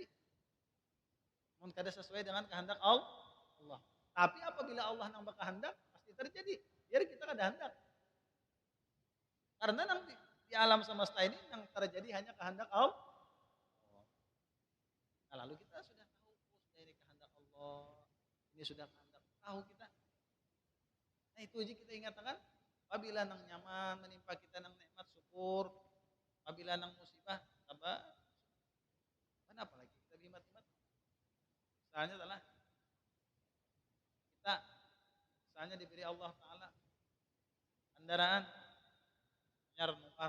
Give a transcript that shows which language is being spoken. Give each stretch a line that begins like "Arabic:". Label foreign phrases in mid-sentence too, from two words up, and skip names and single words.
Indonesian: Mungkin kada sesuai dengan kehendak Allah. Tapi apabila Allah yang berkehendak pasti terjadi.
Banjar: Biar kita kada hendak.
Indonesian: Karena nanti di alam semesta ini yang terjadi hanya kehendak Allah. Nah, lalu kita sudah tahu sudah ini kehendak Allah. Ini sudah kehendak tahu kita. Nah, itu aja kita ingatkan.
Banjar: Apabila nang nyaman menimpa kita nang nikmat syukur, apabila nang musibah sabar.
Indonesian: Kenapa lagi kita bimat-bimat? Misalnya adalah kita misalnya diberi Allah Ta'ala kendaraan
Banjar: hanyar nukar.